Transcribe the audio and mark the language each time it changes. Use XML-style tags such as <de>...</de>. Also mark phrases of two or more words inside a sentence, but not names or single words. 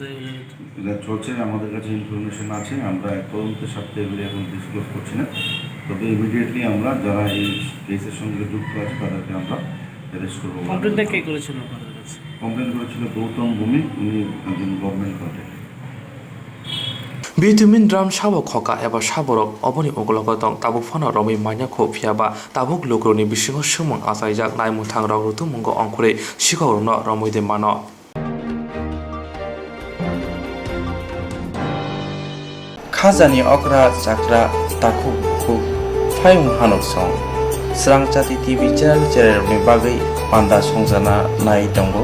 <bn>এটা চলছে, আমাদের কাছে ইনফরমেশন আছে। আমরা তদন্তের স্বার্থে এগুলি এখন ডিসক্লোজ করছি না, তবে ইমিডিয়েটলি আমরা যারা এই কেসের সঙ্গে যুক্ত আছে তাদেরকে আমরা অ্যারেস্ট করবো। কমপ্লেনটা কে করেছিল আপনাদের কাছে? কমপ্লেন করেছিল গৌতম ভূমি, উনি একজন গভর্নমেন্ট কন্ট্রাক্টর।</bn> <trp>बिटुमिन द्राम साबो खका एबा साबरक अबनि उगलक दं ताबुक फना रमै माइनाखौ फियाबा ताबुक लोग्रोनि बिसिङाव सुमुं आसायजाक नायमुथांराव रुतुमुंग अंखुरै सिगावरनो रमैदे मानो खाजानि अग्रा जाग्रा ताखु खुब फायं हानक सं स्रांचाति टिभि चेनेलनि बागै पान्दा संजाना नाय दंगौ</trp>